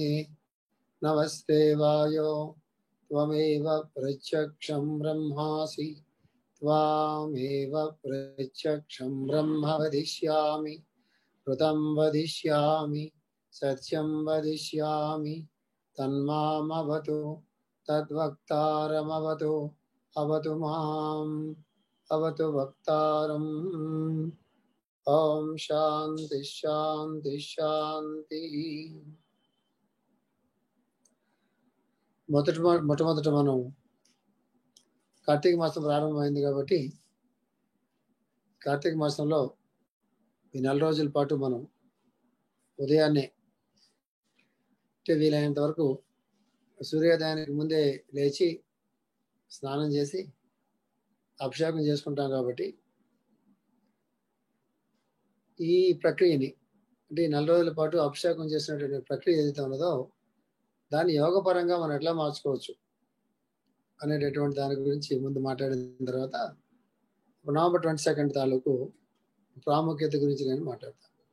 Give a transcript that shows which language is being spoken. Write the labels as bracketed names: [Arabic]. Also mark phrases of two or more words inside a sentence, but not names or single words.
[Sanskrit] नमस्ते वायो त्वमेव प्रत्यक्षं ब्रह्मासि त्वामेव प्रत्यक्षं ब्रह्म वदिष्यामि ऋतं वदिष्यामि सत्यं वदिष्यामि तन्मामवतु तद्वक्तारमवतु अवतु माम् अवतु वक्तारम् ओम शांति शांति शांति [Telugu] మొట్టమొదట మనం కార్తీక మాసం ప్రారంభమైంది కాబట్టి కార్తీక మాసంలో ఈ 4 రోజుల పాటు మనం ఉదయాన్నే వీలైనంత వరకు సూర్యోదయానికి ముందే లేచి స్నానం చేసి అభిషేకం చేసుకుంటాం కాబట్టి ఈ ప్రక్రియని అంటే 4 రోజుల పాటు అభిషేకం చేసినటువంటి ప్రక్రియ ఏదైతే ఉన్నదో దాన్ని యోగపరంగా మనం ఎట్లా మార్చుకోవచ్చు అనేటటువంటి దాని గురించి ముందు మాట్లాడిన తర్వాత నవంబర్ 22 తాలూకు ప్రాముఖ్యత గురించి నేను మాట్లాడతాను.